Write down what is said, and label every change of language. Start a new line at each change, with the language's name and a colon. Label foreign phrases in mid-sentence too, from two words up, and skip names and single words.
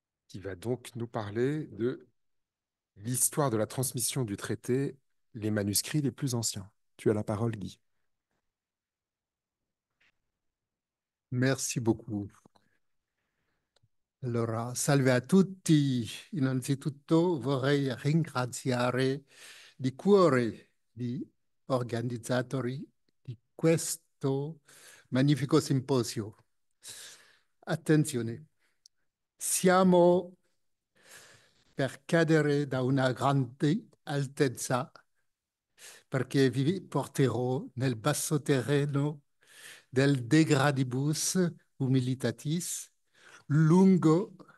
French: qui va donc nous parler de l'histoire de la transmission du traité, les manuscrits les plus anciens. Tu as la parole, Guy. Merci beaucoup.
Italian: Allora, salve a tutti. Innanzitutto vorrei ringraziare di cuore gli organizzatori di questo magnifico simposio. Attenzione, siamo per cadere da una grande altezza perché vi porterò nel basso terreno del
Latin: degradibus humilitatis
Italian: lungo